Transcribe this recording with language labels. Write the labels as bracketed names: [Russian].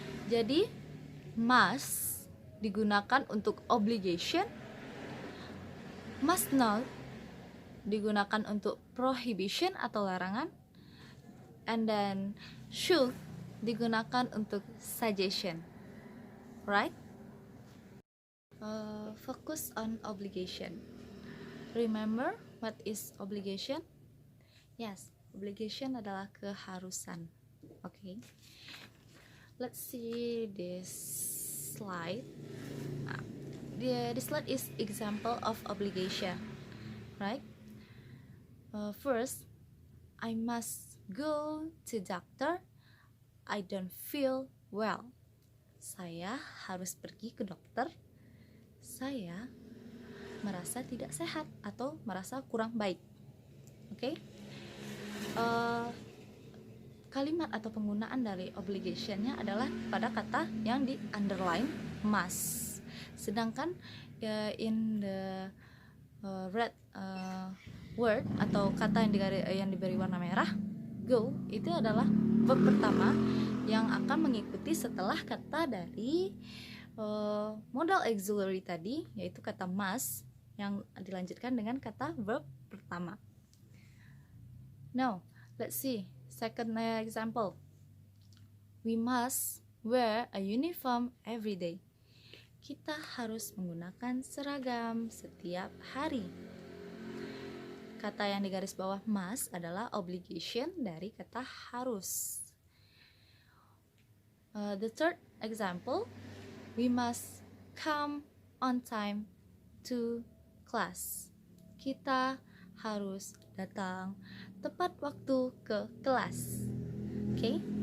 [Indonesian] Jadi must digunakan untuk obligation, must not digunakan untuk prohibition atau larangan, [English] and then [Indonesian] should digunakan untuk suggestion. Right? [English] Focus on obligation. Remember what is obligation? [Indonesian] Yes, obligation adalah keharusan. [English] Okay. Let's see this slide. This slide is example of obligation, right? First, I must go to doctor. I don't feel well. [Indonesian] Saya harus pergi ke dokter. Saya merasa tidak sehat atau merasa kurang baik. Oke? Kalimat atau penggunaan dari obligation-nya adalah pada kata yang di underline must. Sedangkan [English] in the red word [Indonesian] atau kata yang diberi warna merah, go, itu adalah verb pertama yang akan mengikuti setelah kata dari modal auxiliary tadi, yaitu kata must yang dilanjutkan dengan kata verb pertama. [English] Now, let's see second example. We must wear a uniform every day. [Indonesian] Kita harus menggunakan seragam setiap hari. Kata yang di garis bawah must adalah obligation dari kata harus. [English] The third example, we must come on time to class. [Indonesian] Kita harus datang tepat waktu ke kelas. Okay?